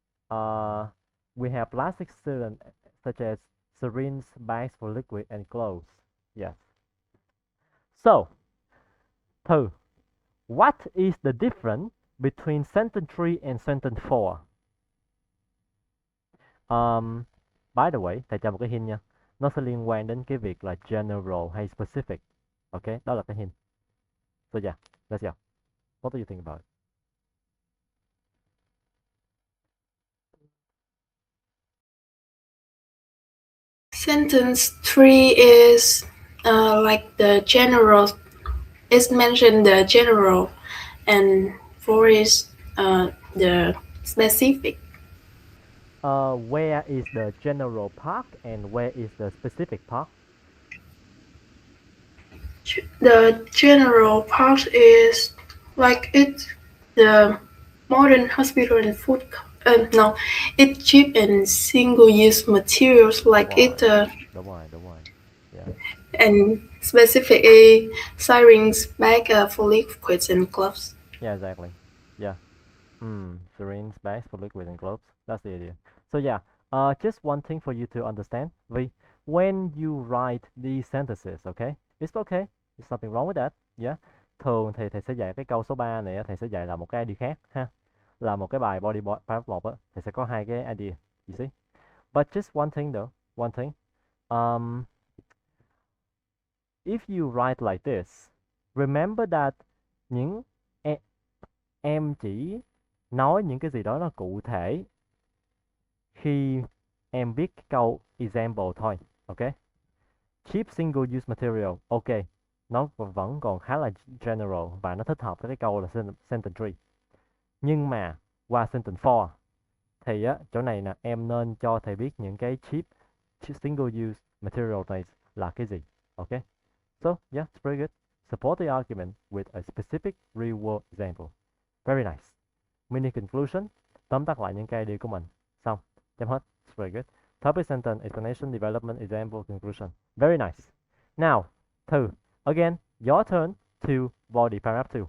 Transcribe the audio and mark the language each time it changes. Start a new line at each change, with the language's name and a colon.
English: Uh, we have plastic cylinder such as syringe, bags for liquid, and gloves. Yes. So, Thư, what is the difference between sentence 3 and sentence 4? Um, by the way,
Vietnamese: thầy cho một cái hint nha. Nó sẽ liên quan đến cái việc là general hay specific.
English: Ok,
Vietnamese: đó là cái
English: hint. So yeah, let's go. What do you think about it? Sentence 3 is like the general. It's mentioned the general, and 4 is the specific. Where is the general part and where is the specific part? The general part is like the modern hospital and food. No, it's cheap and single-use materials like it.
Vietnamese: Đúng rồi.
English: Yeah. And specifically sirens bag for liquids and gloves. Yeah, exactly. Yeah. Syringe, bags for liquid and gloves. That's the idea. So yeah, just one thing for you to understand. When you write these sentences, okay, it's okay. There's nothing wrong with that. Yeah.
Vietnamese: Thường thì thầy sẽ dạy cái câu số 3 này, thầy sẽ dạy là một cái idea khác ha. Là một cái bài body part 1 á, thầy sẽ có hai cái idea.
English: You see? But just one thing though, one thing. If you write like this, remember that
Vietnamese: những em chỉ nói những cái gì đó nó cụ thể khi em viết cái câu example thôi, ok? Cheap single use material, ok, nó vẫn còn khá là general và nó thích hợp với cái câu là sentence 3. Nhưng mà qua sentence 4 thì á, chỗ này nè, em nên cho thầy biết những cái cheap single use material này là cái gì, ok?
English: So, yeah, it's very good. Support the argument with a specific real world example. Very nice.
Vietnamese: Mini conclusion, tóm tắt lại những cái idea của mình. Xong, chấm hết.
English: It's very good. Topic sentence, explanation, development, example, conclusion. Very nice. Now, Thư, again, your turn to body paragraph 2.